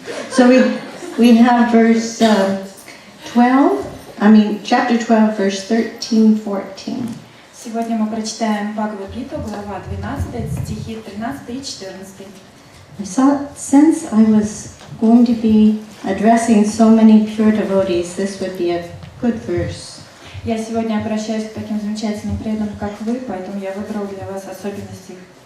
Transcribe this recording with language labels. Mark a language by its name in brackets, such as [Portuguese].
[English] So we have verse chapter 12, verse 13, 14. [Russian] Сегодня мы прочитаем Бхагavad-гиту, глава 12, стихи 13 и 14. [English] I thought since I was going to be addressing so many pure devotees, this would be a good verse. [Russian] Я сегодня обращаюсь к таким замечательным преданным, как вы, поэтому я выбрал для вас особенный стих.